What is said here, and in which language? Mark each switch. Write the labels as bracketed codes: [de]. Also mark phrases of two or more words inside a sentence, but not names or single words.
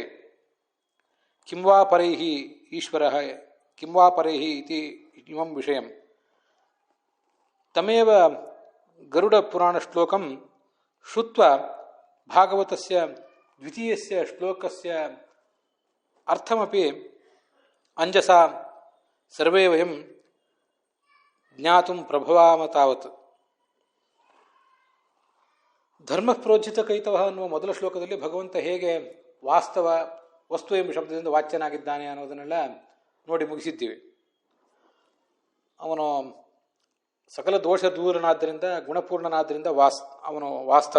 [sa] ಕಿಂ ವಾ ಪರೈಃ ಈಶ್ವರಃ ಕಿಂ ವಾ ಪರೈಃ ಇತಿ ಇಮಂ ವಿಷಯಂ ತಮೇವ ಗರುಡಪುರಾಣಶ್ಲೋಕಂ ಶ್ರುತ್ವಾ ಭಾಗವತಸ್ಯ ದ್ವಿತೀಯಸ್ಯ ಶ್ಲೋಕಸ್ಯ ಅರ್ಥಮಪಿ ಅಂಜಸಾ ಸರ್ವೇ ವಯಂ ಜ್ಞಾತುಂ ಪ್ರಭವಾಮ ತಾವತ್. ಧರ್ಮ ಪ್ರೋಜ್ಜಿತ ಕೈತವಃ [kn] ಅನ್ನುವ ಮೊದಲ ಶ್ಲೋಕದಲ್ಲಿ ಭಗವಂತ ಹೇಗೆ ವಾಸ್ತವ ವಸ್ತು ಎಂಬ ಶಬ್ದದಿಂದ ವಾಚ್ಯನಾಗಿದ್ದಾನೆ ಅನ್ನೋದನ್ನೆಲ್ಲ ನೋಡಿ ಮುಗಿಸಿದ್ದೀವಿ. ಅವನು ಸಕಲ ದೋಷ ದೂರನಾದ್ದರಿಂದ ಗುಣಪೂರ್ಣನಾದ್ದರಿಂದ ಅವನು ವಾಸ್ತವ.